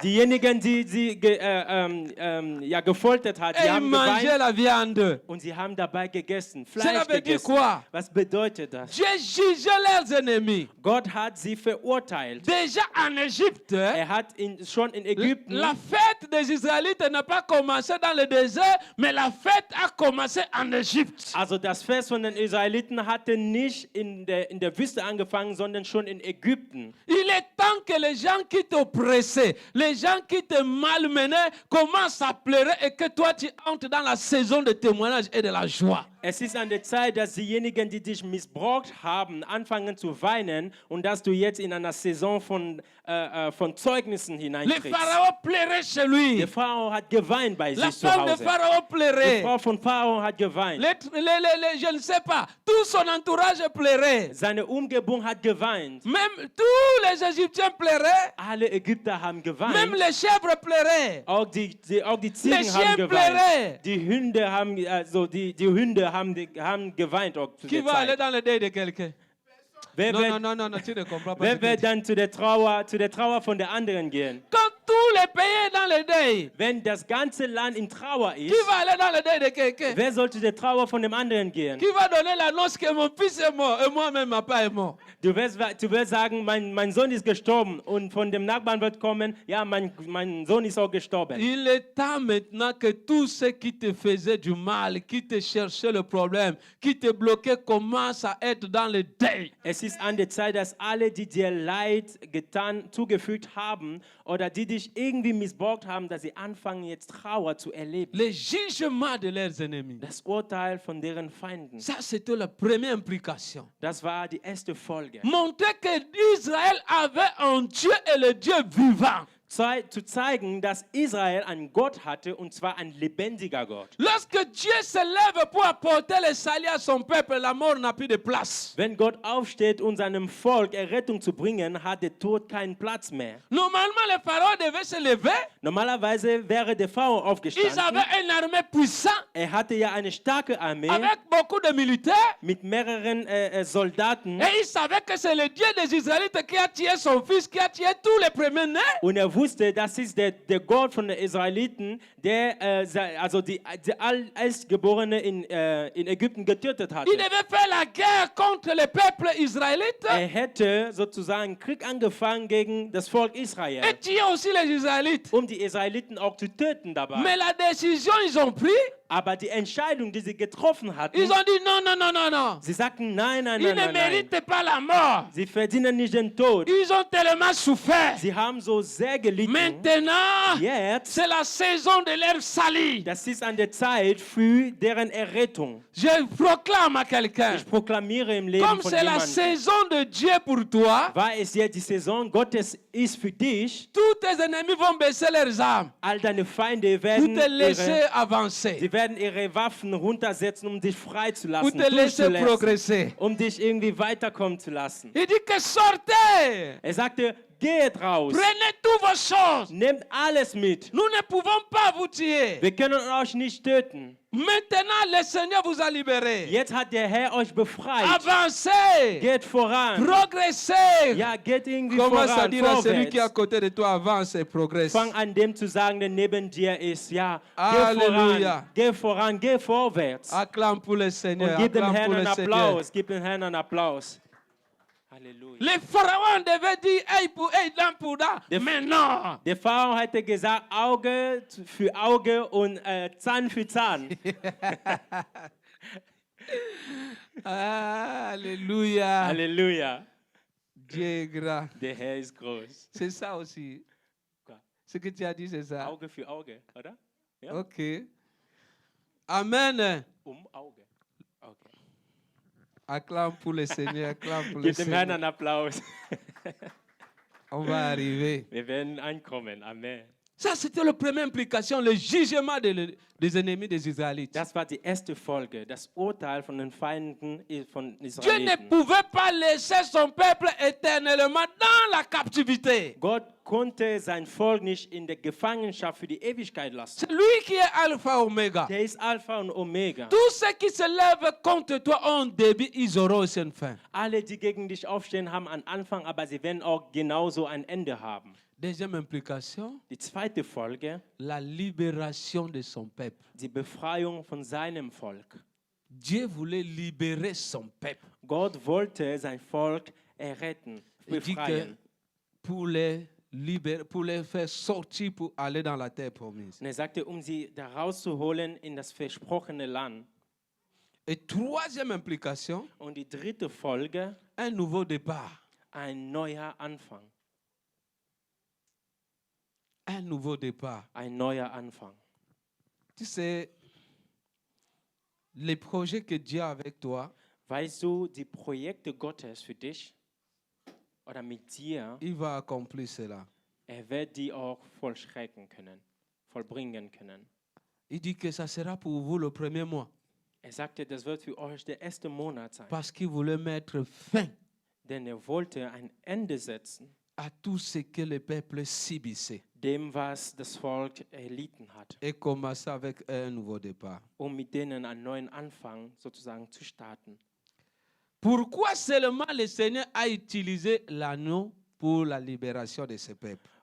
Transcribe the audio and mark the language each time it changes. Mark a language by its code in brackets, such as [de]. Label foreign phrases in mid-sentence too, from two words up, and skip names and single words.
[de] Diejenigen, die sie gefoltert hat, die [fr] Et ils [de] haben [fr] mangeaient [de] geweint. [fr] la viande. [de] Und sie haben dabei gegessen, [fr] Cela [de] Fleisch [fr] veut dire [de] gegessen. [fr] quoi? [de] Was bedeutet das? [fr] Dieu jugeait leurs ennemis. [de] Gott hat sie verurteilt. [fr] Déjà en Égypte, [de] Hat schon in Ägypten, [fr] la fête des Israélites n'a pas commencé dans le désert, mais la fête a commencé en Égypte. [de] also das Fest von den Israeliten hatte nicht in der Wüste angefangen, sondern schon in Ägypten. [fr] Il est temps que les gens qui t'oppressaient, les gens qui te malmenaient, commencent à pleurer et que toi tu entres dans la saison de témoignage et de la joie. [de] Es ist an der Zeit, dass diejenigen, die dich missbraucht haben, anfangen zu weinen und dass du jetzt in einer Saison von Zeugnissen [fr] Le [de] hineintrittst. [fr] pharaon pleurait chez lui. [de] Der Pharao hat geweint bei [fr] La [de] sich zu [fr] femme de [de] Hause. [fr] Pharaon [de] Die [fr] pleurait. [de] Frau von Pharao hat geweint. [fr] Je ne sais pas, tout son entourage pleurait. [de] Seine Umgebung hat geweint. [fr] Même tous les Égyptiens pleuraient. [de] Alle Ägypter haben [fr] Même [de] geweint. [fr] les chèvres pleuraient. [de] Auch die [fr] Les [de] Ziegen [fr] chiens [de] haben geweint. [fr] pleuraient. [de] Die Hunde haben, die Hunde haben geweint. Auch zu [fr] Qui [de] der [fr] va aller [de] Zeit. [fr] dans le deuil de quelqu'un? [de] Wer [fr] Non, [de] wird, [fr] non, tu ne comprends pas. ce [de] wer [fr] que [de] wird [fr] je dis. [de] dann zu der Trauer von der anderen gehen? [fr] Quand tous les pays dans dans le deuil? [de] Wenn das ganze Land in Trauer [fr] Qui [de] ist, [fr] va aller dans le deuil de quelqu'un? [de] wer sollte der Trauer von dem anderen gehen? [fr] Qui va donner l'annonce que mon fils est mort et moi-même, ma part est mort? [de] Du wirst sagen, mein Sohn ist gestorben und von dem Nachbarn wird kommen, ja, mein Sohn ist auch gestorben. [fr] Il est temps maintenant que tous ceux qui te faisaient du mal, qui te cherchaient le problème, qui te bloquaient, commencent à être dans le deuil. [de] Es ist an der Zeit, dass alle, die dir Leid zugefügt haben oder die dich irgendwie missbraucht haben, dass sie anfangen, jetzt Trauer zu erleben. [fr] Le jugement de leurs ennemis. [de] Das Urteil von deren Feinden. [fr] Ça, c'était la première implication. [de] Das war die erste Folge. [fr] Montrer que Israël avait un Dieu et le Dieu vivant. [de] Zu zeigen, dass Israel einen Gott hatte, und zwar ein lebendiger Gott. [fr] Lorsque Dieu se lève pour apporter le salut à son peuple, la mort n'a plus de place. [de] Wenn Gott aufsteht, um seinem Volk Errettung zu bringen, hat der Tod keinen Platz mehr. [fr] Normalement, le Pharaon devait se lever. [de] Normalerweise wäre der Pharao [fr] Ils [de] aufgestanden. [fr] avaient une armée puissante [de] Hatte ja eine starke Armee [fr] avec beaucoup de militaires. [de] mit mehreren Soldaten. [fr] Et il savait que c'est le Dieu des Israélites qui a tué son fils, qui a tué tous les premiers-nés. [de] Und wusste, das ist der Gott von den Israeliten, der also die Erstgeborene in Ägypten getötet hatte. [fr] Il devait faire la guerre contre le peuple israélite [de] Hätte sozusagen Krieg angefangen gegen das Volk Israel, [fr] et tuer aussi les Israélites. [de] um die Israeliten auch zu töten dabei. [fr] Mais la décision ils ont pris, [de] Aber die Entscheidung, die sie getroffen hatten, [fr] ils ont dit non, non, non, non, non. [de] sie sagten nein, nein, [fr] Ils [de] nein, [fr] ne [de] nein, nein. [fr] méritent pas la mort. [de] Sie verdienen nicht den Tod. [fr] Ils ont tellement souffert. [de] Sie haben so sehr gelitten. [fr] Maintenant, [de] Jetzt, [fr] c'est la saison de leur salut. [de] das ist an der Zeit für deren Errettung. [fr] Je proclame à quelqu'un, [de] Ich proklamiere im Leben [fr] comme [de] von [fr] c'est la [de] jemandem, [fr] saison de Dieu pour toi, [de] weil es jetzt die Saison Gottes ist für dich, [fr] tous tes ennemis vont baisser leurs armes [de] all deine Feinde [fr] pour [de] werden [fr] te laisser avancer, [de] sie werden ihre Waffen runtersetzen, um dich [fr] pour [de] freizulassen, [fr] te laisser [de] durchzulassen, [fr] progresser. [de] um dich irgendwie weiterkommen zu lassen. [fr] Il dit que sortez, [de] Er sagte, geht raus, [fr] prenez toutes vos choses. [de] nehmt alles mit. [fr] Nous ne pouvons pas vous tuer. [de] Wir können euch nicht töten. [fr] Maintenant, le Seigneur vous a libéré. [de] Jetzt hat der Herr euch befreit. [fr] Avancez, [de] Geht voran. [fr] progressez. [de] Ja, geht irgendwie [fr] Commence à [de] voran, [fr] dire à celui qui est à [de] vorwärts. [fr] côté de toi, avance et progresse. [de] Fang an dem zu sagen, der neben dir ist. Ja, Halleluja. Geh voran, geh vorwärts. [fr] Acclame pour le Seigneur. [de] Und gib dem [fr] Acclame [de] Herrn [fr] pour [de] einen [fr] le Seigneur. [de] Applaus. Gib dem Herrn einen Applaus. Halleluja. [fr] Le pharaon devait dire œil pour œil, dent pour dent. [de] Der- [fr] Mais non. [de] Der Pharao hatte gesagt, Auge für Auge und Zahn für Zahn. [fr] Alléluia. [de] Halleluja. [fr] Dieu est grand. [de] Der Herr ist groß. [fr] C'est ça aussi. Quoi? Ce que tu as dit, c'est ça. [de] Auge für Auge, oder? Ja? Ok. Amen. Auge. Okay. [fr] Acclame pour le Seigneur. Acclame pour le [de] Gib dem Herrn [fr] Seigneur. [de] einen Applaus. [fr] On va arriver. [de] Wir werden ankommen. Amen. [fr] Ça, c'était la première implication, le jugement des ennemis des Israélites. [de] Das war die erste Folge, das Urteil von den Feinden von [fr] Dieu ne [de] Israeliten. [fr] pouvait pas laisser son peuple éternellement dans la captivité. [de] Gott konnte sein Volk nicht in der Gefangenschaft für die Ewigkeit lassen. [fr] C'est lui qui est Alpha Omega. [de] Der ist Alpha und Omega. [fr] Tous ceux qui se lèvent contre toi ont un début, ils auront aussi une fin. [de] Alle, die gegen dich aufstehen, haben einen Anfang, aber sie werden auch genauso ein Ende haben. [fr] Deuxième implication, [de] Die zweite Folge, [fr] la libération de son peuple. [de] die Befreiung von seinem Volk. [fr] Dieu voulait libérer son peuple. [de] Gott wollte sein Volk erretten, [fr] Il dit que [de] befreien. [fr] pour les libérer, pour les faire sortir pour aller dans la terre promise. [de] Und er sagte, um sie da rauszuholen in das versprochene Land. [fr] Et troisième implication, [de] Und die dritte Folge, [fr] un nouveau départ. [de] ein neuer Anfang. [fr] Un nouveau départ. [de] Ein neuer Anfang. [fr] Tu sais, les projets que Dieu a avec toi, [de] Weißt du, die Projekte Gottes für dich oder mit dir, [fr] il va accomplir cela. [de] wird die auch vollbringen können. [fr] Il dit que ça sera pour vous le premier mois. [de] Er sagte, das wird für euch der erste Monat sein. [fr] Parce qu'il voulait mettre fin [de] Denn er wollte ein Ende setzen [fr] à tout ce que le peuple subissait [de] dem, was das Volk erlitten hat, [fr] et commencer avec un nouveau départ. [de] mit denen einen neuen Anfang sozusagen zu starten. [fr] Pourquoi seulement le Seigneur a utilisé l'anneau pour la libération de ce peuple?